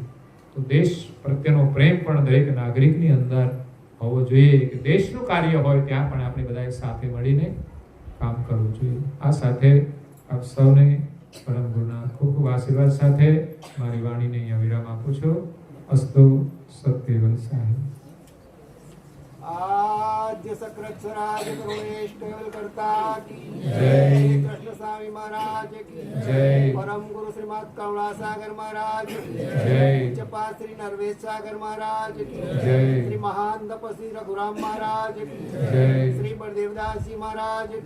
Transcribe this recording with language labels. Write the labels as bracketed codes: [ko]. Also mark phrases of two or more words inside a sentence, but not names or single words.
[gu] તો દેશ પ્રત્યેનો પ્રેમ પણ દરેક નાગરિકની અંદર હોવો જોઈએ કે દેશનું કાર્ય હોય ત્યાં પણ આપણે બધાએ સાથે મળીને કામ કરવું જોઈએ. આ સાથે આપ સૌને પરમ ગુરુના ખૂબ ખૂબ આશીર્વાદ સાથે મારી વાણીને અહીંયા વિરામ આપું છું. અસ્તુ સત્યવલ સાહેબ. [hi] आद्य सक्रक्षराज करुणेश केवल करता की जय। श्री कृष्ण स्वामी महाराज की जय। परम गुरु श्रीमद करुणा सागर महाराज की जय। जपा श्री नरवेश सागर महाराज की जय। श्री महान तपस्वी रघुराम महाराज की जय। श्री बलदेवदास जी महाराज की